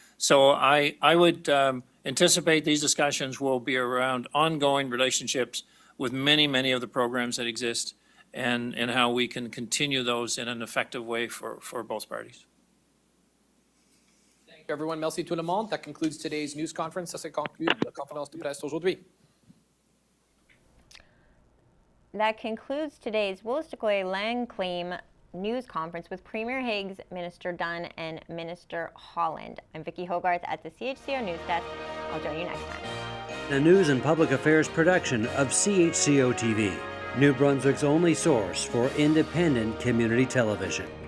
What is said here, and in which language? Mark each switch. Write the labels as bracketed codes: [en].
[en] So I would anticipate these discussions will be around ongoing relationships with many of the programs that exist and how we can continue those in an effective way for both parties. Thank you, everyone. [fr] Merci tout le monde. [en] That concludes today's news conference. [fr] Ça se conclut la conférence de presse aujourd'hui. [en] That concludes today's Wolastoqey land claim news conference with Premier Higgs, Minister Dunn, and Minister Holland. I'm Vicki Hogarth at the CHCO News Desk. I'll join you next time. A news and public affairs production of CHCO-TV, New Brunswick's only source for independent community television.